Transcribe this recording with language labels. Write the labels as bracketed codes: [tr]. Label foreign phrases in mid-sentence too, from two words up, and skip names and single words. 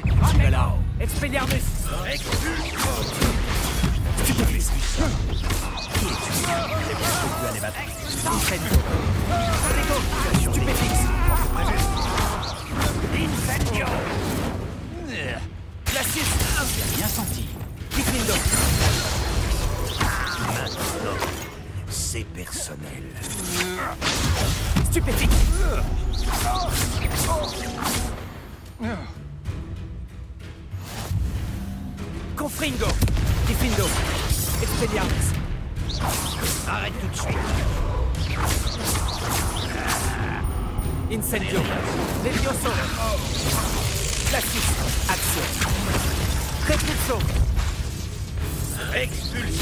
[fr] Là. Expelliarmus. Stupéfix. Stupéfix. Incendio. Glacius. J'ai rien senti. Kiklindo. Maintenant, c'est personnel. Stupéfix. Confringo! Diffindo! Expelliarmus! Arrête tout de suite! Incendio! Levioso! Glacis! Action! Repulso! Expulsion!